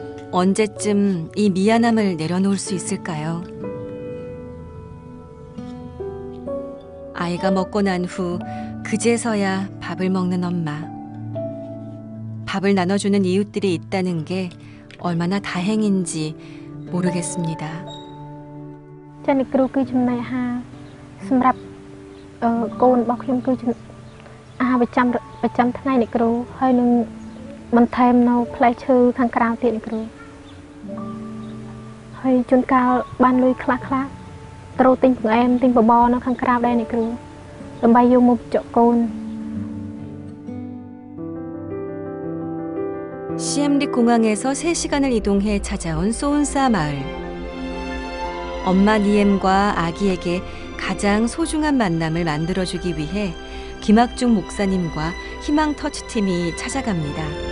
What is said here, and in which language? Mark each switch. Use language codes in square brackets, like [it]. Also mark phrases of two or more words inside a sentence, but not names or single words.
[ko] 언제쯤 이 미안함을 내려놓을 수 있을까요? 아이가 먹고 난 후 그제서야 밥을 먹는 엄마. 밥을 나눠주는 이웃들이 있다는 게 얼마나 다행인지 모르겠습니다. [km] ចាអ្នកគ្រូគឺចំណីអាហារសម្រាប់កូនរបស់ខ្ញុំគឺអាហារប្រចាំថ្ងៃអ្នកគ្រូហើយនឹងបន្ថែមនៅផ្លែឈើខាងក្រៅទៀតអ្នកគ្រូហើយជួនកាលបានលុយខ្លះត្រូវទិញបង្អែមទិញបបរនៅខាងក្រៅដែរអ្នកគ្រូដើម្បីយកមកបញ្ចុកកូន [ko] 시엠립 공항에서 3시간을 이동해 찾아온 소운사 마을. 엄마 니엠과 아기에게 가장 소중한 만남을 만들어주기 위해 김학중 목사님과 희망 터치팀이 찾아갑니다.